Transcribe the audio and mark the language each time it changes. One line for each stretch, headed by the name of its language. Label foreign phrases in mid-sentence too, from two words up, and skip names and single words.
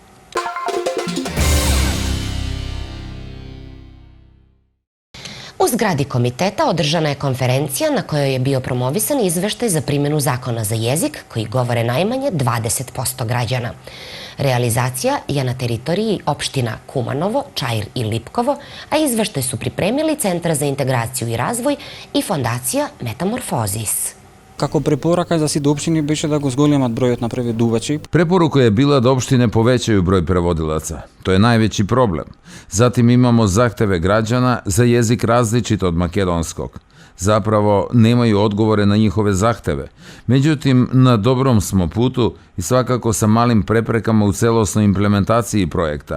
Serbian: U zgradi komiteta održana je konferencija na kojoj je bio promovisan izveštaj za primjenu zakona za jezik koji govore najmanje 20% građana. Realizacija je na teritoriji opština Kumanovo, Čair i Lipkovo, a izveštaj su pripremili Centar za integraciju i razvoj i fondacija Metamorfozis.
Macedonian: Како препорака за сите општини беше да го зголемат бројот на преведувачи.
Serbian: Preporuka je bila da opštine povećaju broj prevodilaca. To je najveći problem. Zatim imamo zahteve građana za jezik različit od makedonskog. Zapravo nemaju odgovore na njihove zahteve. Međutim, na dobrom smo putu i svakako sa malim preprekama u celosnoj implementaciji projekta.